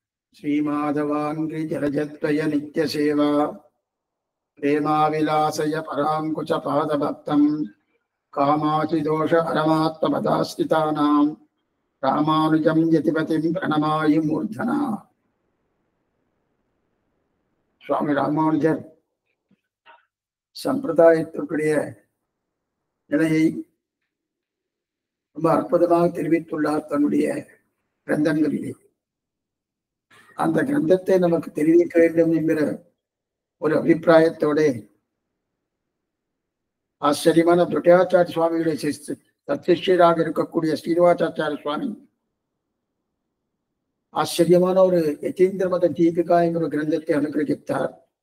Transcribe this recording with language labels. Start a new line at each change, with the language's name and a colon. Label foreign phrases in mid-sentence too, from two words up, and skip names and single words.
Sanskrit: श्रीमाधवाङ्घ्रि जलजद्वय नित्यसेवा प्रेमाविलासय पराङ्कुश पादभक्तं कामाचिदोष परमात्मपदास्थितानां रामानुजं यतिपतिं प्रणमामि मूर्धना.
Tamil: சுவாமி ராமானுஜர் சம்பிரதாயத்திற்குரிய நிலையை ரொம்ப அற்புதமாக தெரிவித்துள்ளார் தன்னுடைய கிரந்தங்களிலே. அந்த கிரந்தத்தை நமக்கு தெரிவிக்க வேண்டும் என்கிற ஒரு அபிப்பிராயத்தோட ஆச்சரியமான துட்யாச்சாரிய சுவாமியுடைய சத்சிஷ்யராக இருக்கக்கூடிய ஸ்ரீனிவாசாச்சாரிய சுவாமி ஆச்சரியமான ஒரு யதீந்திர மத தீபிகா என்கிற கிரந்தத்தை அனுகிரகித்தார்.